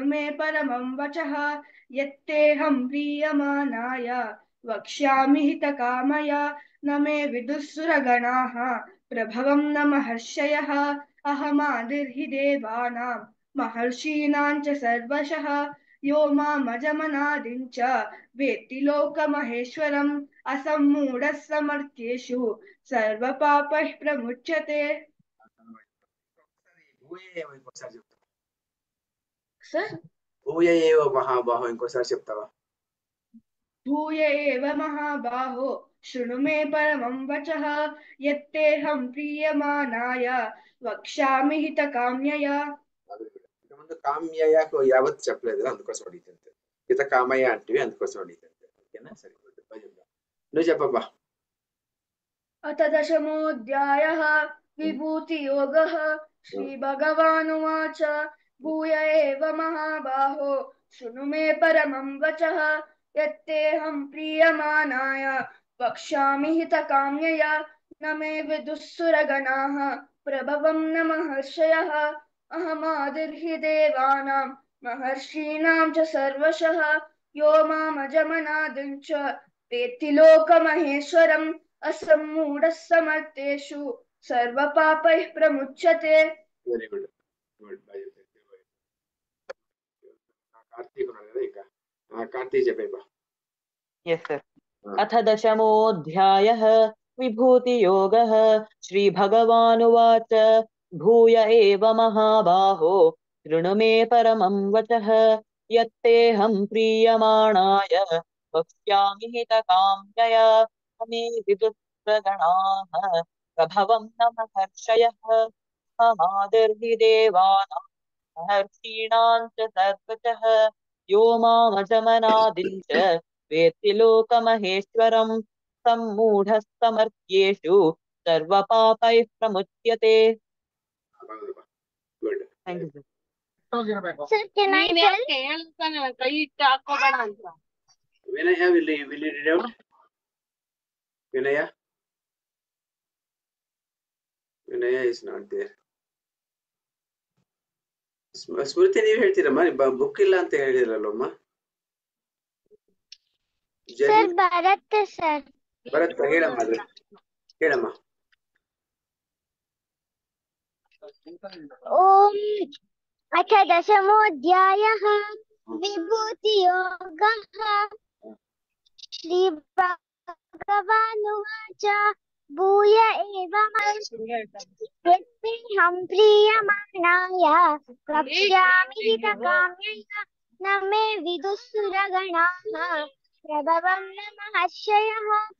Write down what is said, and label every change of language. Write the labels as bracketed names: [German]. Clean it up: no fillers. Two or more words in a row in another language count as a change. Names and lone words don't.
[Sanskrit] मे परमं वचः यत्तेऽहं प्रीयमाणाय वक्ष्यामि हितकामया न मे विदुःसुरगणाः प्रभवं न महर्षयः अहमादिर्हि देवानां महर्षीणां च सर्वशः यो मामजमनादिं च वेत्ति लोकमहेश्वरम् असम्मूढः समर्थ्येषु सर्वपापैः प्रमुच्यते. భూయ ఏవ మహాబాహో [Telugu] ఇంకోసారి చెప్తావా? [Sanskrit] भूय एव महाबाहो शृणु मे परमं वचः यत्तेऽहं प्रीयमाणाय वक्ष्यामि हितकाम्यया. [Telugu] ముందు కామ్యకు యావత్ చెప్పలేదు, అందుకోసం అడిగితే. హిత కామయ్య అంటే అందుకోసం అడిగితే. ఓకేనా, సరిపోతుంది. నువ్వు చెప్పబ్బా. [Sanskrit] अथ दशमोऽध्यायः विभूतियोगः श्रीभगवानुवाच भूय एव महाबाहो शृणु मे परमं वचः यत्तेऽहं प्रीयमाणाय वक्ष्यामि हितकाम्यया न मे विदुःसुरगणाः प्रभवं न महर्षयः अहमादिर्हि देवानां महर्षीणां च सर्वशः यो मामजमनादिं च वेत्ति लोकमहेश्वरम् असम्मूढः समर्थेषु सर्वपापैः प्रमुच्यते. [English] Very good, good. [Telugu] కార్తీక్ ఉన్నాడు కదా, ఇంకా కార్తీక్ చెప్పేబ్బా. [English] Yes, sir. [Sanskrit] अथ दशमोऽध्यायः विभूतियोगः श्रीभगवानुवाच भूय एव महाबाहो शृणु मे परमं वचः यत्तेऽहं प्रीयमाणाय वक्ष्यामि हितकाम्यया न मे विदुःसुरगणाः विदुस्रगणाः प्रभवं न महर्षयः समादिर्हि देवानां महर्षीणां च सर्वशः यो मामजमनादिं च वेत्ति लोकमहेश्वरं सम्मूढस्तमर्त्येषु सर्वपापैः प्रमुच्यते। [English] గుడ్. Thank you, sir. Sir, can I tell? వినయ will you read out? వినయ is not there. [Kannada] ಸ್ಮೃತಿ ನೀವು ಹೇಳ್ತೀರಮ್ಮ, ಬುಕ್ ಇಲ್ಲ ಅಂತ ಹೇಳಿರಲ್ಲಮ್ಮ. [English] Sir, Bharat sir. [Kannada] ಭರತ್ ಹೇಳಮ್ಮ, ಅದು ಹೇಳಮ್ಮ. [Sanskrit] ओम अथ दशमोऽध्यायः विभूतियोगः श्रीभगवानुवाच भूय एव यत्तेऽहं प्रीयमाणाय वक्ष्यामि हितकाम्यया न मे विदुःसुरगणाः प्रभवं न महर्षयः